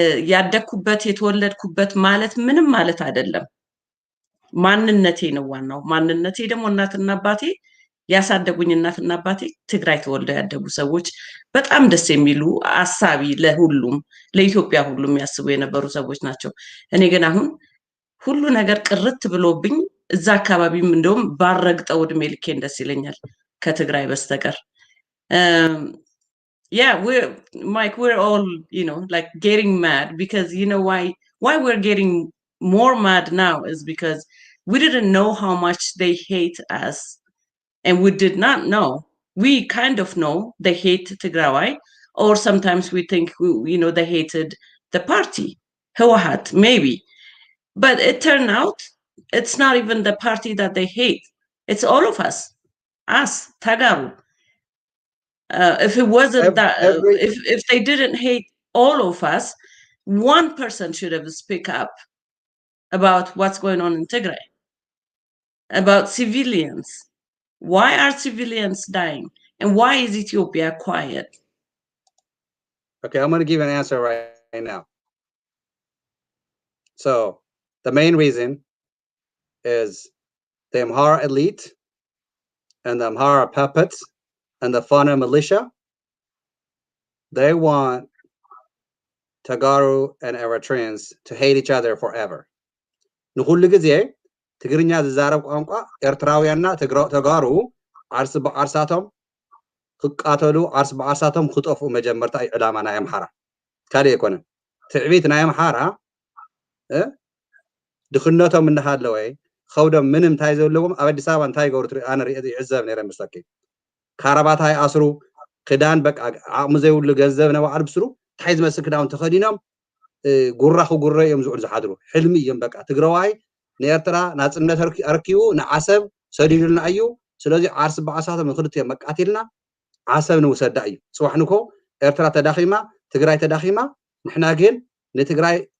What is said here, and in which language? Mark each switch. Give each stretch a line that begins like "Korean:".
Amharic: ያደኩበት የተወለድኩበት ማለት ምንም ማለት አይደለም። ማንነቴ ነው ዋናው። ማንነቴ ደግሞ እናትና አባቴ ያሳደጉኝ እናትና አባቴ ትግራይ ተወልደው ያደጉ ሰዎች፣ በጣም ደስ የሚሉ አሳቢ፣ ለሁሉም ለኢትዮጵያ ሁሉም ያስቡ የነበሩ ሰዎች ናቸው። እኔ ግን አሁን ሁሉ ነገር ቅርት ብሎብኝ እዛ አካባቢም እንደውም ባረግጠው እድሜ ልኬን ደስ ይለኛል ከትግራይ በስተቀር።
English: Yeah, Mike, we're all, like getting mad because why we're getting more mad now is because we didn't know how much they hate us, and we did not know. We kind of know they hate Tigray, or sometimes we think, they hated the party, Hewat, maybe. But it turned out it's not even the party that they hate. It's all of us, Tagaru. If it wasn't that, if they didn't hate all of us, one person should have speak up about what's going on in Tigray, about civilians. Why are civilians dying? And why is Ethiopia quiet? Okay, I'm going to give an answer right now. So, the main reason is the Amhara elite and the Amhara puppets and the Fana militia. They want Tagaru and Eritreans to hate each other forever.
Tigrinya: ንኩሉ ግዜ ትግርኛ ዝዛረብ ቋንቋ ኤርትራውያንና ተጋሩ ዓርስ በዓርሳቶም ክቃተሉ ዓርስ በዓርሳቶም ክጠፉ መጀመርታ ዕላማ ናይ አምሓራ ካልእ ኣይኮነን። ትዕቢት ናይ አምሓራ ድኽነቶም እንዳሃለወ ኸውዶም ምንም እንታይ ዘለዎም ኣብ አዲስ አበባ እንታይ ገብሩ ኣነ ይዕዘብ ነይረ መስለኪ ካራባታይ ኣስሩ ክዳን በቃ ዓቕሚ ዘይብሉ ገንዘብ ነባዕሉ ብስሩ እንታይ ዝመስል ክዳን ተኸዲኖም ጉራ ክጉረ እዮም ዝውዕሉ ዝሓድሩ ሕልሚ እዮም በቃ ትግራዋይ ንኤርትራ ናጽነት ኣርኪቡ ንዓሰብ ሰዲዱልና እዩ። ስለዚ ዓርስ በዓሳቶም ንክልትዮም መቃቲልና ዓሰብ ንውሰዳ እዩ። ጽዋሕንኮ ኤርትራ ተዳኺማ ትግራይ ተዳኺማ ንሕና ግን ንትግራይ